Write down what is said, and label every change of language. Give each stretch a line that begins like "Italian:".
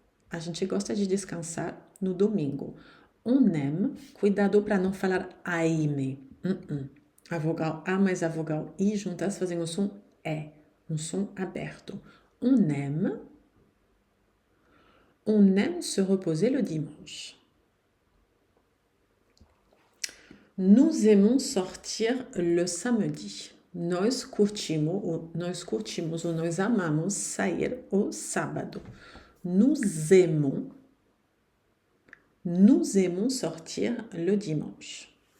Portuguese: A gente gosta de descansar no domingo.
French: On aime,
Portuguese: cuidado para não falar aimer. A vogal A mais a vogal I juntas fazem o som E, um som aberto.
French: On aime se reposer le dimanche. Nous aimons sortir le samedi.
Portuguese: Nós curtimos ou nós amamos sair o sábado.
French: Nous aimons sortir le dimanche.